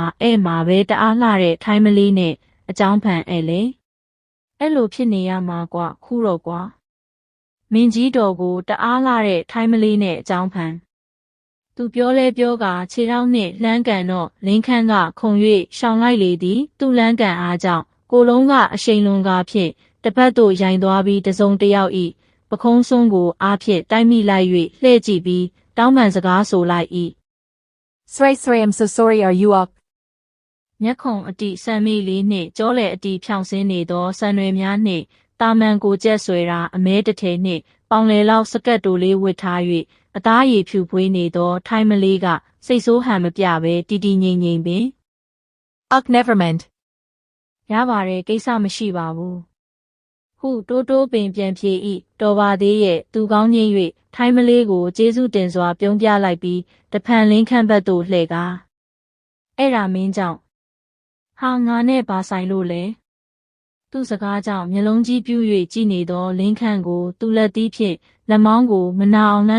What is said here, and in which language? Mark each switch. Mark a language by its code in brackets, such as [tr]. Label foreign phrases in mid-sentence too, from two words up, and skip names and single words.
[my] အဲ့မှာပဲတအားလှတဲ့ထိုင်းမလေးနဲ့အကြောင်းဖန်အဲ့လေအဲ့လိုဖြစ်နေရမှာကွာခုတော့ကွာမင်းကြီးတော်ကိုတအားလှတဲ့ထိုင်းမလေးနဲ့အကြောင်းဖန်သူပြောလဲပြောကခြေထောက်နှင့်လှမ်းကန်တော့လင်းခန့်ကခုံ၍ရှောင်လိုက်လေသည်သူ့လှမ်းကန်အားကြောင့်ကိုလုံးကအရှိန်လွန်ကာဖြင့်တပတ်သို့ရိုင်သွားပြီးတစုံတယောက်ဤပခုံးစွန်းကိုအားဖြင့်တိုက်မိလိုက်၍လှဲ့ကြည့်ပြီးတောင်းပန်စကားဆိုလိုက်၏ [en] Sray I'm so sorry are you up [my] မျက်ခုံအတိဆံမိလေးနှင့်ကြောလေအတိဖြောင်ဆင်းနေသောဆံတွေများနှင့်တာမန်ကိုကျက်ဆွဲတာအမဲတထဲနှင့်ပေါင်လေလောက်စကတ်တိုလေးဝစ်ထား၍အသားရည်ဖြူဖွေးနေသောထိုင်းမလေးကစိတ်ဆိုးဟန်မပြဘဲတီတီငိမ့်ငိမ့်ပင် [en] never mind [my] ရပါတယ်ကိစ္စမရှိပါဘူးဟုတိုးတိုးပင်ပြန်ဖြေ၏တော်ပါသေးရဲ့သူကောင်းကြီး၍ထိုင်းမလေးကိုကျေးဇူးတင်စွာပြုံးပြလိုက်ပြီးတဖန်လင်းခန့်ဘက်သို့လှည့်ကားအဲ့ဒါမင်းကြောင့်ဟာငါနဲ့ဘာဆိုင်လို့လဲသူ့စကားကြောင့်မျက်လုံးကြီးပြူး၍ကြည်နေသောလင်းခန့်ကိုသူ့လက်သီးဖြင့်လက်မောင်းကိုမနာအောင်လှမ်း